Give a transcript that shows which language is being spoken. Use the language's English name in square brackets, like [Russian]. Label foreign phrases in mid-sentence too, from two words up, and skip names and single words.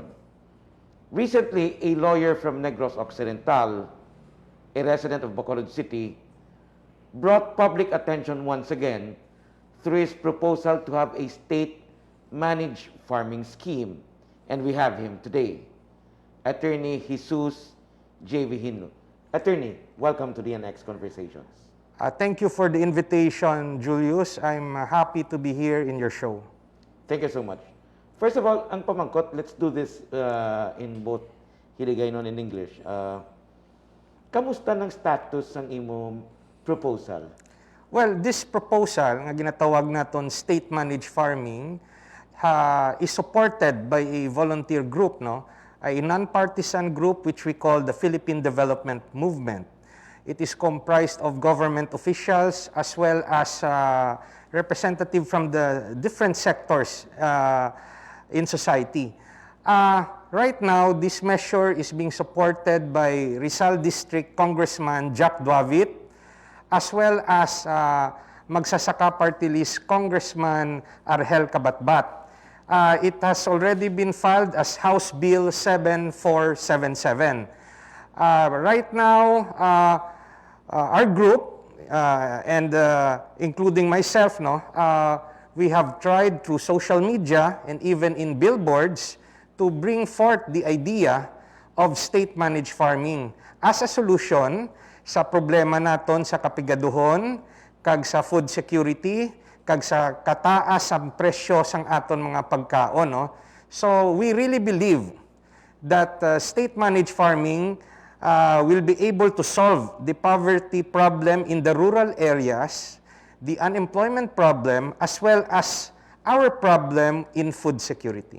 [English] Recently, a lawyer from Negros Occidental, a resident of Bacolod City, brought public attention once again through his proposal to have a state-managed farming scheme. And we have him today, Attorney Jesus J.V. Hinlo. Attorney, welcome to DNX Conversations. Thank you for the invitation, Julius. I'm happy to be here in your show. Thank you so much. First of all, [Hiligaynon] ang pamangkot, [English] let's do this in both Hiligaynon and English. [Hiligaynon] Kamusta ng status ng imong proposal? [English] Well, this proposal, [Hiligaynon] nga ginatawag naton [English] state-managed farming, is supported by a volunteer group, no? A non-partisan group which we call the Philippine Development Movement. It is comprised of government officials as well as representative from the different sectors in society. Right now, this measure is being supported by Rizal District Congressman Jack Govt, as well as Magsasaka Party List Congressman Argel Cabatbat. It has already been filed as House Bill 7477. Right now, our group, and including myself, we have tried through social media and even in billboards to bring forth the idea of state-managed farming as a solution [Hiligaynon] sa problema naton sa kapigaduhon, kag sa food security, kag sa kataas ang presyo sang aton mga pagkaon. [English] No? So we really believe that state-managed farming will be able to solve the poverty problem in the rural areas, the unemployment problem, as well as our problem in food security.